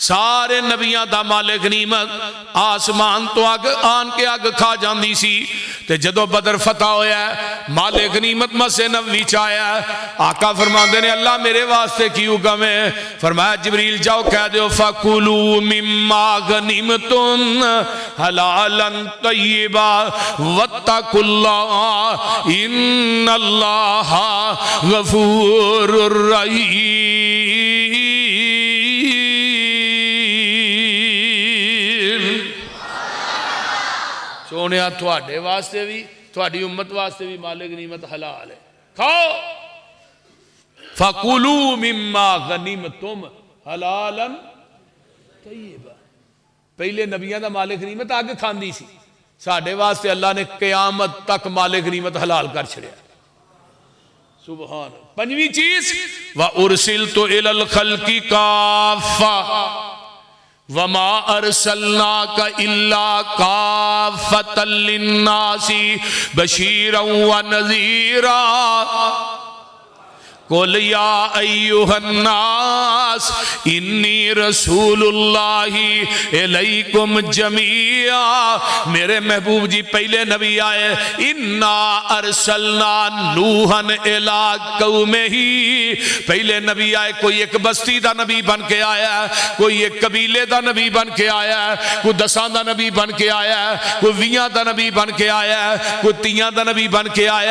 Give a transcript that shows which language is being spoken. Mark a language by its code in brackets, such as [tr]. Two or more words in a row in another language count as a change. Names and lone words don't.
[pa] ਸਾਰੇ ਨਬੀਆਂ ਦਾ ਮਾਲੇ ਗ਼ਨੀਮਤ ਅਸਮਾਨ ਤੋ ਅੱਗ ਆਣ ਕੇ ਅੱਗ ਖਾ ਜਾਤੀ ਸੀ। ਤੇ ਜਦੋਂ ਬਦਰ ਫ਼ਤਹ ਹੋਇਆ ਮਾਲੇ ਗ਼ਨੀਮਤ ਮਸਜਿਦੇ ਨਬਵੀ ਚ ਆਇਆ, ਆਕਾ ਫ਼ਰਮਾਤੇ ਨੇ ਅੱਲਾਹ ਮੇਰੇ ਵਾਸਤੇ ਕੀ ਹੁਕਮ ਹੈ? ਫ਼ਰਮਾਇਆ ਜਿਬਰੀਲ ਜਾਓ ਕਹਿ ਦੋ [ar] فكلوا مما غنمتم حلالا طيبا واتقوا الله إن الله غفور رحيم. [pa] ਸੋਨੇ ਥੋੜ੍ਹੇ ਵਾਸਤੇ ਭੀ ਥੋੜ੍ਹੀ ਉੱਮਤ ਵਾਸਤੇ ਭੀ ਮਾਲੇ ਗ਼ਨੀਮਤ ਹਲਾਲ ਹੈ, ਖਾਓ। [ar] فكلوا مما غنمتم حلالا طيبا. [pa] ਪਹਿਲੇ ਨਬੀਆਂ ਦਾ ਮਾਲੇ ਗ਼ਨੀਮਤ ਅੱਗ ਖਾਂਦੀ ਸੀ, ਸਾਡੇ ਵਾਸਤੇ ਅੱਲਾਹ ਨੇ ਕ਼ਿਆਮਤ ਤੱਕ ਮਾਲੇ ਗ਼ਨੀਮਤ ਹਲਾਲ ਕਰ ਛੱਡਿਆ। सुभान। ਪੰਜਵੀਂ ਚੀਜ਼ [ar] وأرسلت إلى الخلق كافة وما أرسلناك إلا كافة للناس بشيرا ونذيرا قل يا أيها الناس إني رسول الله إليكم جميعا. [pa] ਮੇਰੇ ਮਹਿਬੂਬ ਜੀ ਪਹਿਲੇ ਨਬੀ ਆਏ, [ar] إنا أرسلنا نوحا إلى قومه. [pa] ਪਹਿਲੇ ਨਬੀ ਆਏ, ਕੋਈ ਇੱਕ ਬਸਤੀ ਦਾ ਨਬੀ ਬਣ ਕੇ ਆਇਆ, ਕੋਈ ਇੱਕ ਕਬੀਲੇ ਦਾ ਨਬੀ ਬਣ ਕੇ ਆਇਆ, ਕੋਈ 10 ਦਾ ਨਬੀ ਬਣ ਕੇ ਆਇਆ, ਕੋਈ 20 ਦਾ ਨਬੀ ਬਣ ਕੇ ਆਇਆ, ਕੋਈ 30 ਦਾ ਨਬੀ ਬਣ ਕੇ ਆਇਆ।